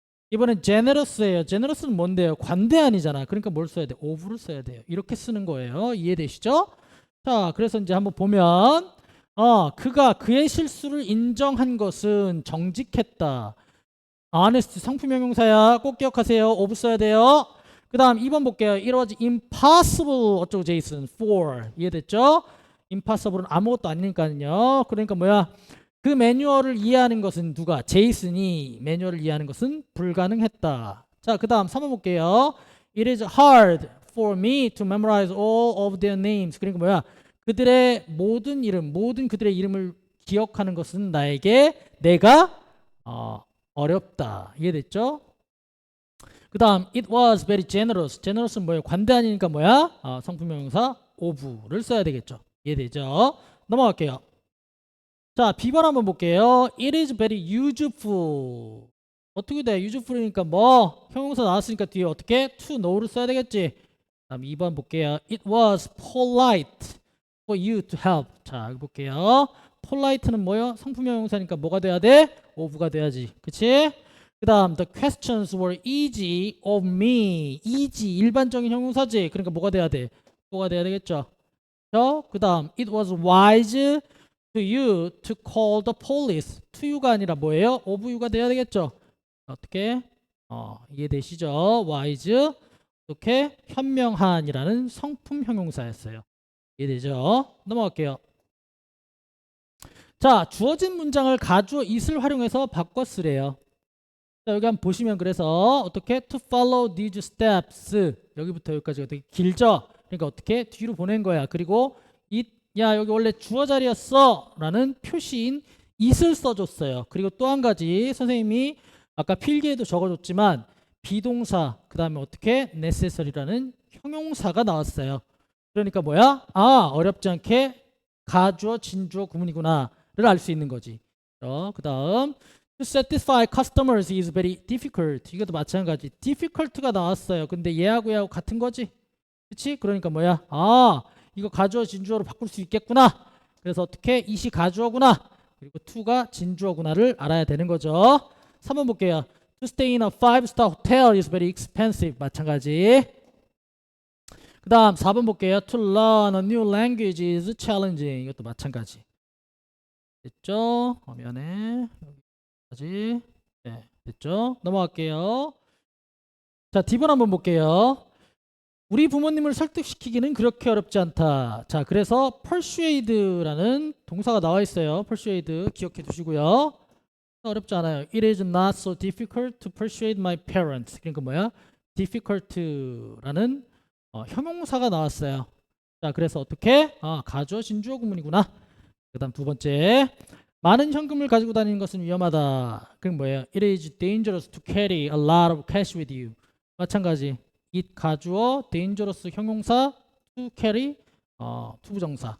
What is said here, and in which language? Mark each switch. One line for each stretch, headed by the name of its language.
Korean: 이번엔 generous예요. generous는 뭔데요? 관대한이잖아. 그러니까 뭘 써야 돼? of를 써야 돼요. 이렇게 쓰는 거예요. 이해되시죠? 자, 그래서 이제 한번 보면 그가 그의 실수를 인정한 것은 정직했다. honest 상품형용사야. 꼭 기억하세요. of 써야 돼요. 그 다음 2번 볼게요.
English: It was impossible
Korean: 어쩌고 제이슨
English: for.
Korean: 이해됐죠? impossible은 아무것도 아니니까요. 그러니까 뭐야? 그 매뉴얼을 이해하는 것은 누가? 제이슨이 매뉴얼을 이해하는 것은 불가능했다. 자, 그 다음 3번 볼게요.
English: It is hard for me to memorize all of their names.
Korean: 그러니까 뭐야? 그들의 모든 이름, 모든 그들의 이름을 기억하는 것은 내가 어렵다. 이해됐죠? 그 다음
English: it was very generous.
Korean: generous는 뭐예요? 관대하니까 뭐야? 성품명사 of를 써야 되겠죠. 이해되죠? 넘어갈게요. 자, B번 한번 볼게요.
English: It is very useful.
Korean: 어떻게 돼? useful이니까 뭐 형용사 나왔으니까 뒤에 어떻게? to know를 써야 되겠지. 다음 2번 볼게요.
English: It was polite for you to help.
Korean: 자, 여기 볼게요. polite는 뭐요? 성품형용사니까 뭐가 돼야 돼? of가 돼야지. 그치? 그 다음
English: the questions were easy of me.
Korean: easy 일반적인 형용사지. 그러니까 뭐가 돼야 돼? 뭐가 돼야 되겠죠? 그 다음
English: it was wise to you to call the police.
Korean: to you가 아니라 뭐예요? of you가 돼야 되겠죠? 어떻게? 이해되시죠? wise 이렇게 현명한이라는 성품 형용사였어요. 이해되죠? 넘어갈게요. 자, 주어진 문장을 가주어 it을 활용해서 바꿔 쓰래요. 자, 여기 한번 보시면 그래서 어떻게
English: to follow these steps
Korean: 여기부터 여기까지 어떻게 길죠? 그러니까 어떻게 뒤로 보낸 거야. 그리고 야 여기 원래 주어 자리였어 라는 표시인 it을 써줬어요. 그리고 또 한 가지 선생님이 아까 필기에도 적어줬지만 비동사 그 다음에 어떻게 necessary라는 형용사가 나왔어요. 그러니까 뭐야? 어렵지 않게 가주어 진주어 구문이구나를 알 수 있는 거지. 그 다음
English: To satisfy customers is very difficult.
Korean: 이것도 마찬가지. difficult가 나왔어요. 근데 얘하고 같은 거지. 그치? 그러니까 뭐야? 이거 가주어 진주어로 바꿀 수 있겠구나. 그래서 어떻게? it이 가주어구나. 그리고 to가 진주어구나를 알아야 되는 거죠. 3번 볼게요.
English: To stay in a 5-star hotel is very expensive.
Korean: 마찬가지. 그 다음 4번 볼게요.
English: To learn a new language is challenging.
Korean: 이것도 마찬가지. 됐죠? 화면에 여기까지. 네, 됐죠? 넘어갈게요. 자, D번 한번 볼게요. 우리 부모님을 설득시키기는 그렇게 어렵지 않다. 자, 그래서 persuade라는 동사가 나와 있어요. persuade 기억해 두시고요. 어렵지 않아요.
English: It is not so difficult to persuade my parents.
Korean: 그러니까 뭐야? difficult라는 형용사가 나왔어요. 자, 그래서 어떻게? 가주어 진주어 구문이구나. 그 다음 두 번째. 많은 현금을 가지고 다니는 것은 위험하다. 그럼 뭐예요?
English: It is dangerous to carry a lot of cash with you.
Korean: 마찬가지.
English: it 가주어, dangerous 형용사 to carry 투부정사.